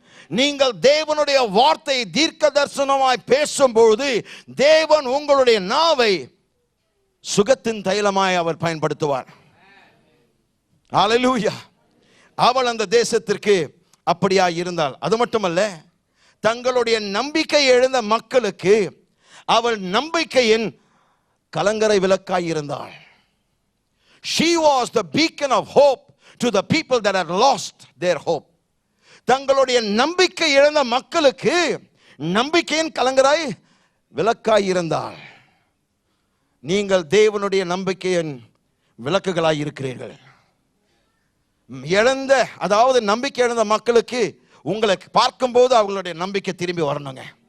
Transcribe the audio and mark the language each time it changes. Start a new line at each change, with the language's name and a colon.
Tamil: நீங்கள் தேவனுடைய வார்த்தை தீர்க்க தரிசனமாய் பேசும்போது தேவன் உங்களுடைய நாவை சுகத்தின் தைலமாய் அவர் பயன்படுத்துவார். ஹல்லேலூயா. அவள் அந்த தேசத்திற்கு அப்படியாய் இருந்தாள். அது மட்டுமல்ல, தங்களுடைய நம்பிக்கை இழந்த மக்களுக்கு அவள் நம்பிக்கையின் கலங்கரை விளக்காய் இருந்தாள்.
English: She was the beacon of hope to the people that had lost their hope.
Tamil: தங்களுடைய நம்பிக்கை இழந்த மக்களுக்கு நம்பிக்கையின் கலங்கரை விளக்காய் இருந்தாள். நீங்கள் தேவனுடைய நம்பிக்கையின் விளக்குகளாய் இருக்கிறீர்கள். இழந்த, அதாவது நம்பிக்கை இழந்த மக்களுக்கு உங்களை பார்க்கும்போது அவங்களுடைய நம்பிக்கை திரும்பி வரணுங்க.